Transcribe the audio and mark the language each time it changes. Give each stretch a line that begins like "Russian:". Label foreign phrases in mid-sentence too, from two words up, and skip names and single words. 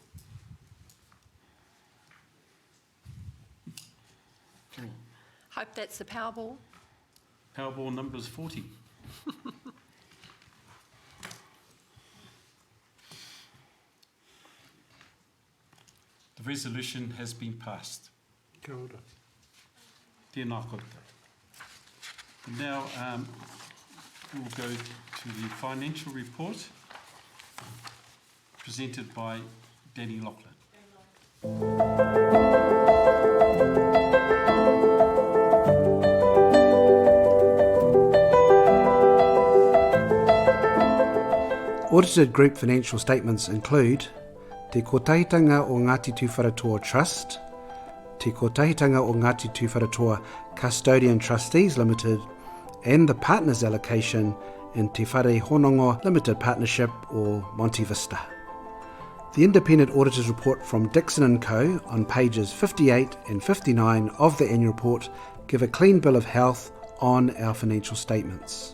English: Oh, Hope that's the Powerball. Powerball number's 40. The resolution has been passed.
Māori: Kia ora. Tēnā koutou.
English: Now we'll go to the financial report presented by Danny Loughlin. Audited group financial statements include Te Kotahitanga o Ngāti Tūwharetoa Trust, Te Kotahitanga o Ngāti Tūwharetoa Custodian Trustees Limited, and the partners allocation in Te Whare Honongo Limited Partnership or Monte Vista. The independent auditor's report from Dixon & Co. on pages 58 and 59 of the annual report give a clean bill of health on our financial statements.